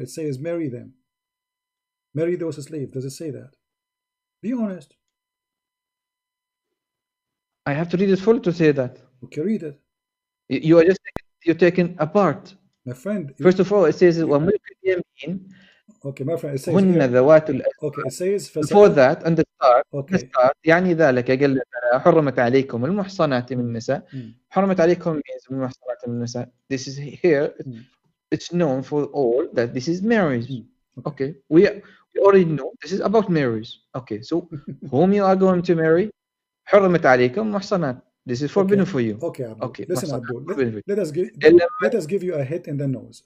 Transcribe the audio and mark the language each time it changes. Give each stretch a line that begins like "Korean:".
English: It says marry them. Marry those slaves. Does it say that? Be honest. I have to read it full to say that. Okay, read it. You're taking apart. My friend. First of all, it says
Arabic: وملك اليمين.
English: Okay, my friend. It says
Arabic: هن ذوات
English: Okay, it says before that and the start. Okay. The start
Arabic: يعني ذلك قال حرمت عليكم المحصنات من النساء. حرمت عليكم
English: means
Arabic: المحصنات من النساء.
English: This is here. It's known for all that this is marriage. Okay. We already know this is about marriage. Okay. So whom you are going to marry?
Arabic: حرمت عليكم محصنات.
English: This is forbidden for you. Okay, Abdul. Okay. Listen, Abdul. Let us give you a hit in the nose.